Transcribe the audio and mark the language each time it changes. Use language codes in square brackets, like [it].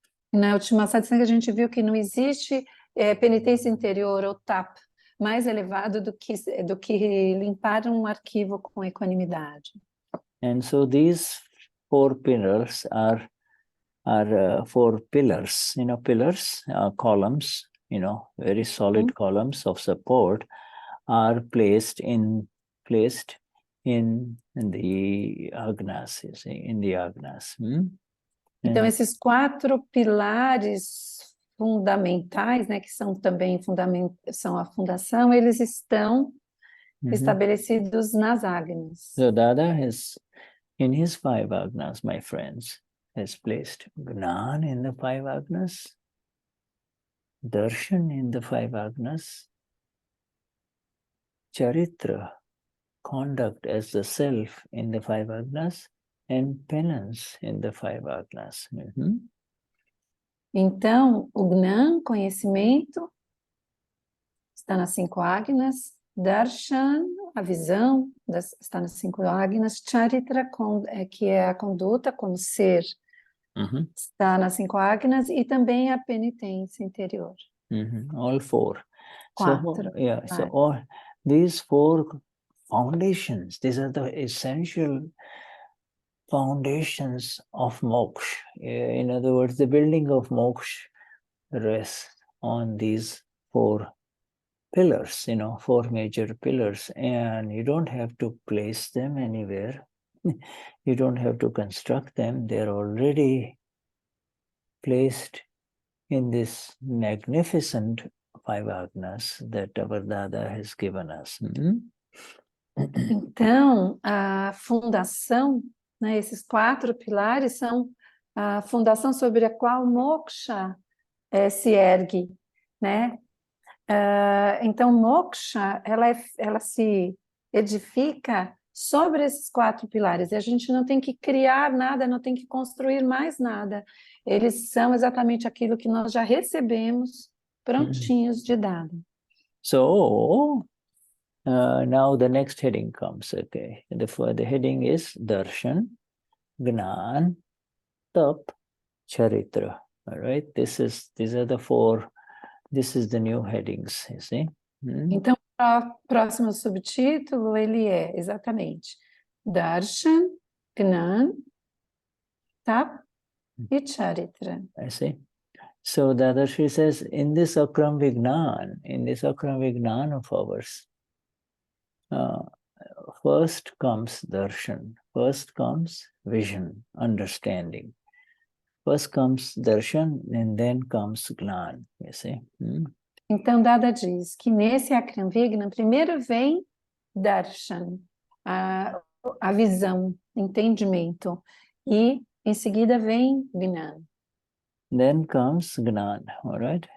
[pt] Na última satsang a gente viu que não existe penitência interior ou tapa mais elevado do que limpar um arquivo com equanimidade. [en] And so these 4 pillars are 4 pillars, pillars, columns, very solid columns of support are placed in the Agnas, you see, in the Agnas. [pt] Então, esses 4 pilares fundamentais, né, que são também são a fundação, eles estão estabelecidos nas Agnas. [en] So Dada has, in his 5 Agnas, my friends, has placed Gnan in the 5 Agnas, Darshan in the 5 Agnas, Charitra, conduct as the self in the 5 Agnas, and penance in the 5 Agnas. [pt] Então, o Gnan, conhecimento, está nas 5 Agnas, Darshan, a visão, está nas 5 Agnas, Charitra, que é a conduta como ser, está nas 5 Agnas, e também a penitência interior. [en] All 4. [pt] Quatro. [en] So all these 4 foundations, these are the essential foundations of moksha. In other words, the building of moksha rests on these 4 pillars, 4 major pillars, and you don't have to place them anywhere. You don't have to construct them. They're already placed in this magnificent 5 Agnas that our Dada has given us. [pt] Então, a fundação, né, esses 4 pilares são a fundação sobre a qual moksha se ergue, né? Então, moksha, ela se edifica sobre esses 4 pilares. E a gente não tem que criar nada, não tem que construir mais nada. Eles são exatamente aquilo que nós já recebemos prontinhos de dado. [en] So, now the next heading comes, okay? The heading is Darshan, Gnan, Tap, Charitra. All right? These are the 4, this is the new headings, you see? [pt] Então, o próximo subtítulo, ele é exatamente Darshan, Gnan, Tap e Charitra. [en] I see. So Dadashri says, in this Akram Vignan of ours, first comes darshan, first comes vision, understanding. First comes darshan and then comes gnan, you see. [pt] Então, Dada diz que nesse Akram Vignan, primeiro vem darshan, a visão, entendimento, e em seguida vem gnan. [en] Then comes gnan, all right?